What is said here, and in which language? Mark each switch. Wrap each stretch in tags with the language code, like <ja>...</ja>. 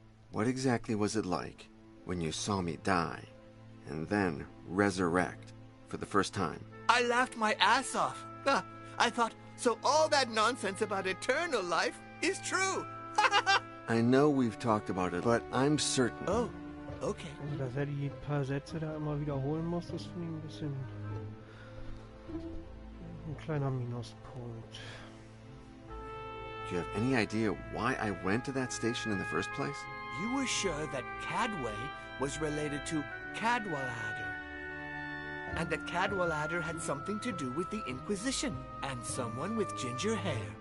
<en>What exactly was it like when you saw me die and then resurrect for the first time? I laughed my ass off. I thought, so all that nonsense about eternal life is true. I know we've talked about it, but I'm certain... Oh, okay.</en> <de>Also, dass die paar Sätze da immer wiederholen muss, das finde ich ein bisschen... ein kleiner Minuspunkt.</de> <en>Do you have any idea why I went to that station in the first place? You were sure that Cadway was related to Cadwallader, and that Cadwallader had something to do with the Inquisition, and someone with ginger hair.</en>